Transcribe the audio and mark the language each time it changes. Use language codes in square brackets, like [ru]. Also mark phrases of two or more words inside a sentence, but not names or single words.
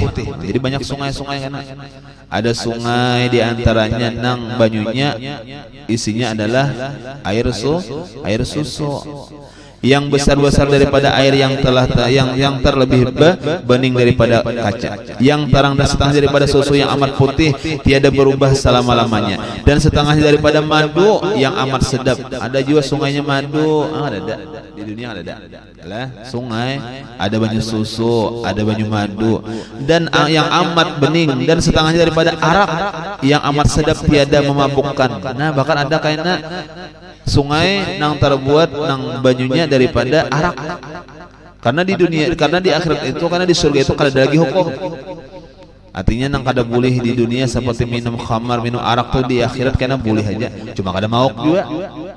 [id] Jadi banyak sungai-sungai kan. Ada sungai diantaranya nang banyunya isinya adalah air susu yang besar-besar daripada air yang yang terlebih bening daripada kaca, yang terang dan setengah daripada susu yang amat putih tiada berubah selama-lamanya, dan setengahnya daripada madu yang amat sedap. Ada juga sungainya madu, ada di dunia ada lah sungai, ada banyu susu, ada banyu madu, dan yang amat bening, dan setengahnya daripada arak yang amat sedap tiada memabukkan. Nah bahkan ada kayaknya sungai nang terbuat nang banyunya daripada arak, karena di dunia, karena di akhirat itu, karena di surga itu kada ada lagi hukum. Artinya nang kada boleh di dunia seperti minum khamar, minum arak tuh di akhirat karena boleh aja, cuma [bjn] kada mauk [id] juga.